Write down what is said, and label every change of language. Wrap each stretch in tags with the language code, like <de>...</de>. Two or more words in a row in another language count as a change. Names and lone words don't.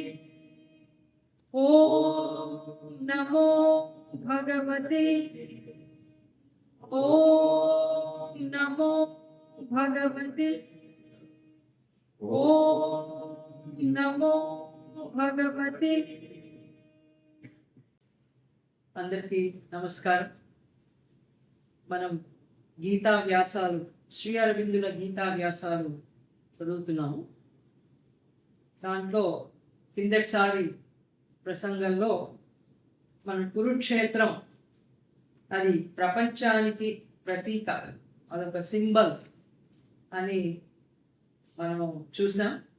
<sa>ॐ नमो भगवते ॐ नमो भगवते ॐ नमो भगवते।</sa> <te>అందరికీ నమస్కారం. మనం గీతా వ్యాసాలు, శ్రీ అరవిందుల గీతా వ్యాసాలు చదువుతున్నాము. దాంట్లో కిందటిసారి ప్రసంగంలో మన కురుక్షేత్రం అది ప్రపంచానికి ప్రతీక, అదొక సింబల్ అని మనం చూసాం.</te>